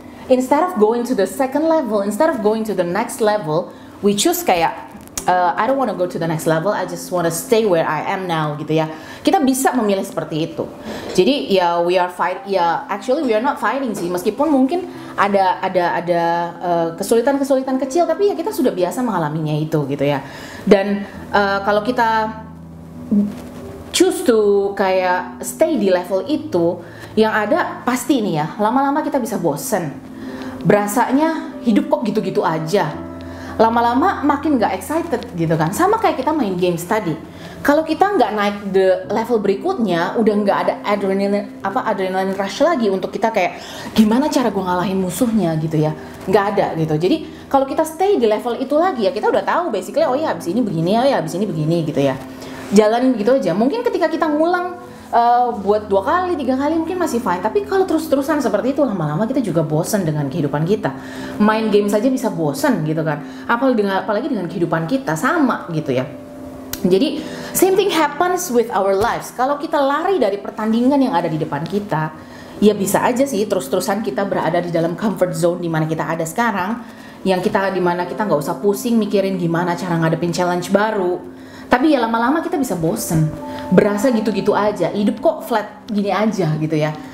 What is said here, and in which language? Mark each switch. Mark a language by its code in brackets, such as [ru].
[en] Instead of going to the second level, instead of going to the next level, we choose [id] kayak [en] I don't want to go to the next level, I just want to stay where I am now [id] gitu ya. Kita bisa memilih seperti itu. Jadi ya [en] actually we are not fighting [id] sih, meskipun mungkin ada kesulitan-kesulitan kecil, tapi ya kita sudah biasa mengalaminya itu gitu ya. Dan kalau kita [en] choose to [id] kayak stay di level itu, yang ada pasti nih ya, lama-lama kita bisa bosen. Berasanya hidup kok gitu-gitu aja. Lama-lama makin gak excited gitu kan. Sama kayak kita main games tadi. Kalau kita nggak naik the level berikutnya, udah nggak ada adrenaline rush lagi untuk kita kayak gimana cara gue ngalahin musuhnya gitu ya, nggak ada gitu. Jadi kalau kita stay di level itu lagi ya, kita udah tahu basically oh ya abis ini begini, oh ya abis ini begini gitu ya. Jalanin gitu aja. Mungkin ketika kita ngulang buat 2 kali, 3 kali mungkin masih fine. Tapi kalau terus-terusan seperti itu, lama-lama kita juga bosan dengan kehidupan kita. Main game saja bisa bosan gitu kan. Apalagi dengan kehidupan kita sama gitu ya. [en] Jadi same thing happens with our lives. [id] Kalau kita lari dari pertandingan yang ada di depan kita, ya bisa aja sih terus-terusan kita berada di dalam comfort zone di mana kita ada sekarang, yang kita di mana kita nggak usah pusing mikirin gimana cara ngadepin challenge baru. Tapi ya lama-lama kita bisa bosen, berasa gitu-gitu aja, hidup kok flat gini aja gitu ya.